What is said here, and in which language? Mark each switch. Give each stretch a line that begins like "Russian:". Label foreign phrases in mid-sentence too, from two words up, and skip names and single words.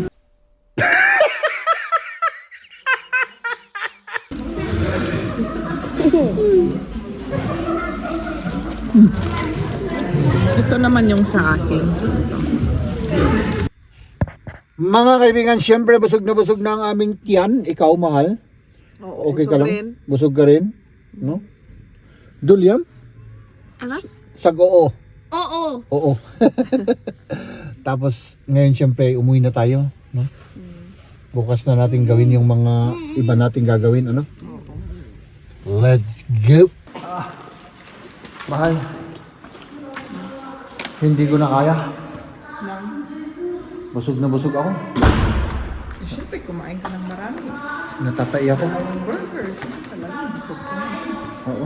Filipino: Ito naman yung sa akin. Mga kaibigan, siyempre busog na ang aming tiyan. Ikaw, mahal. Oo, Okay ka lang? rin. Busog ka rin? No? Dulyam?
German: Was? Sag oo.
Filipino: Oo. Oo. Tapos, ngayon siyempre, umuwi na tayo. No? Bukas na natin gawin yung mga iba nating gagawin. Ano?
English: Let's go!
Filipino: Mahal. Hindi ko na kaya. Busog na busog ako. Eh, Siyempre, kumain ka ng marami. Natatai ako. Ang burger. Siyempre talaga, busog ka na. Oo.